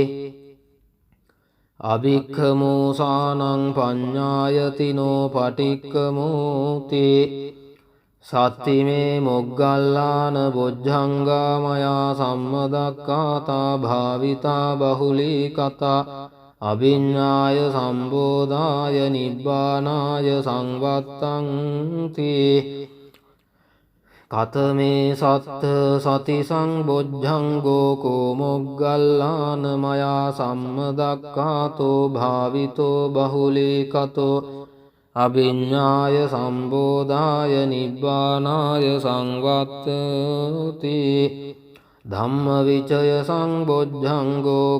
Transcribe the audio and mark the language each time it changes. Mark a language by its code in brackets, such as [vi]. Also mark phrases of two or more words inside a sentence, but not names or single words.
[pi] අභික්කමෝසානං පඤ්ඤායතිනෝ පටික්කමෝති සත්තිමේ මොග්ගල්ලාන බොජ්ජංගා මයා සම්මදක්ඛාතා භාවිතා බහුලීකතා අභිඤ්ඤාය සම්බෝධාය නිබ්බානාය සංවත්තන්ති කතමේ සත්ත සති සංබොජ්ජංගෝ කෝ මොග්ගල්ලාන මයා සම්මදක්ඛාතෝ භාවිතෝ බහුලීකතෝ අභිඤ්ඤාය සම්බෝධාය නිබ්බානාය සංවත්තති ධම්මවිචය සංබොජ්ජංගෝ